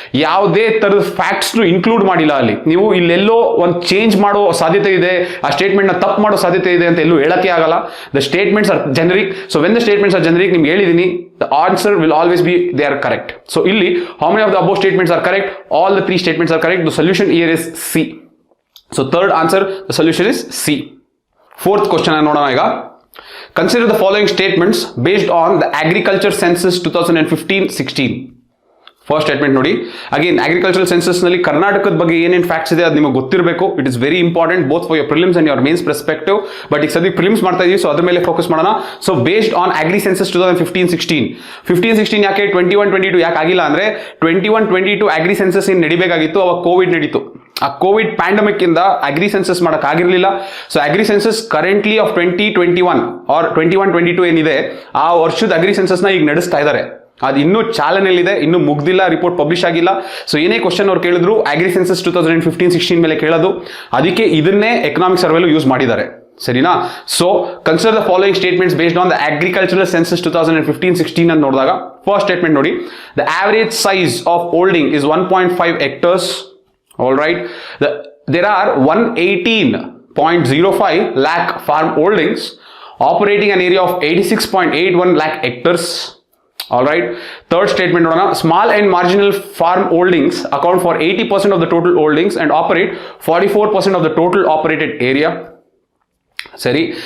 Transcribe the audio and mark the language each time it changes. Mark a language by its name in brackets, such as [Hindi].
[Kannada] ಯಾವುದೇ ತರದ facts include ಮಾಡಿಲ್ಲ ಅಲ್ಲಿ. ನೀವು ಇಲ್ಲೆಲ್ಲೋ ಒಂದು ಚೇಂಜ್ ಮಾಡೋ ಸಾಧ್ಯತೆ ಇದೆ, ಆ ಸ್ಟೇಟ್ಮೆಂಟ್ ನ ತಪ್ಪು ಮಾಡೋ ಸಾಧ್ಯತೆ ಇದೆ ಅಂತ ಎಲ್ಲೂ ಹೇಳಕ್ಕೆ ಆಗಲ್ಲ. [English] The statements are generic. So when the statements are generic, [Kannada] ನಿಮ್ಗೆ ಹೇಳಿದೀನಿ, [English] The answer will always be they are correct. So ಇಲ್ಲಿ how many of the above statements are correct? All the three statements are correct. The solution here is C. So third answer, the solution is C. Fourth question [Kannada] ನೋಡೋಣ ಈಗ. [English] Consider the following statements based on the agriculture census 2015-16. [Kannada] First statement ನೋಡಿ. Again agricultural census ನಲ್ಲಿ ಕರ್ನಾಟಕದ ಬಗ್ಗೆ ಏನೇನು facts ಇದೆ ಅದು ನಿಮಗೆ ಗೊತ್ತಿರಬೇಕು. [English] It is very important both for your prelims and your mains perspective. But [Kannada] ಈಗ ಸದ್ಯಕ್ಕೆ ಪ್ರಿಲಿಮ್ಸ್ ಮಾಡ್ತಾ ಇದೀವಿ, ಸೊ ಅದ್ರ ಮೇಲೆ ಫೋಕಸ್ ಮಾಡೋಣ. So based on agri census 2015-16. 15-16 ಯಾಕೆ 21-22 ಯಾಕೆ ಆಗಿಲ್ಲ ಅಂದ್ರೆ 21-22 ಅಗ್ರಿ ಸೆನ್ಸಸ್ ಏನು ನಡಿಬೇಕಾಗಿತ್ತು, ಅವಾಗ ಕೋವಿಡ್ ನಡೀತು. ಆ ಕೋವಿಡ್ ಪ್ಯಾಂಡಮಿಕ್ ಇಂದ ಅಗ್ರಿ ಸೆನ್ಸಸ್ ಮಾಡಕ್ ಆಗಿರ್ಲಿಲ್ಲ. So agri census currently of 2021 R 21-22 ಏನಿದೆ ಆ ವರ್ಷದ ಅಗ್ರಿ ಸೆನ್ಸಸ್ ನ ಈಗ ನಡೆಸ್ತಾ ಇದ್ದಾರೆ. ಅದು ಇನ್ನೂ ಚಾಲನೆಯಲ್ಲಿದೆ, ಇನ್ನೂ ಮುಗ್ದಿಲ್ಲ, ರಿಪೋರ್ಟ್ ಪಬ್ಲಿಷ್ ಆಗಿಲ್ಲ. ಸೊ ಏನೇ ಕ್ವಶನ್ ಅವ್ರು ಕೇಳಿದ್ರು ಅಗ್ರಿ ಸೆನ್ಸಸ್ 2015-16 ಮೇಲೆ ಕೇಳೋದು. ಅದಕ್ಕೆ ಇದನ್ನೇ ಎಕನಾಮಿಕ್ ಸರ್ವೆಲು ಯೂಸ್ ಮಾಡಿದ್ದಾರೆ. ಸರಿನಾ? So [English] consider the following statements based on the agricultural census 2015-16 [Kannada] ಅಂತ ನೋಡಿದಾಗ ಫಸ್ಟ್ ಸ್ಟೇಟ್ಮೆಂಟ್ ನೋಡಿ. [English] The average size of holding is 1.5 hectares. All right, there are 118.05 lakh farm holdings operating an area of 86.81 lakh hectares. All right, third statement nodona. Small and marginal farm holdings account for 80% of the total holdings and operate 44% of the total operated area. Sari.